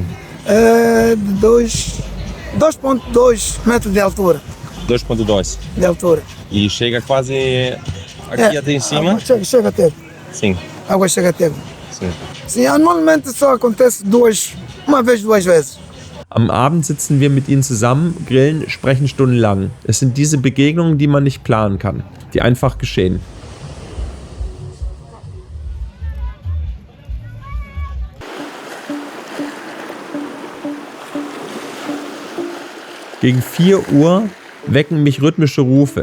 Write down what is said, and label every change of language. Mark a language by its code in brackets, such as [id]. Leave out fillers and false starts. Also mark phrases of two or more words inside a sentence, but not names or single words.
[pt] é de 2,2 metros de altura. 2,2. De altura. E chega quase aqui até em cima? Chega até. Sim. A água chega até. Sim. Sim, anualmente só acontece uma vez, 2 vezes. [de] Am Abend sitzen wir mit ihnen zusammen, grillen, sprechen stundenlang. Es sind diese Begegnungen, die man nicht planen kann, die einfach geschehen. Gegen 4 Uhr wecken mich rhythmische Rufe.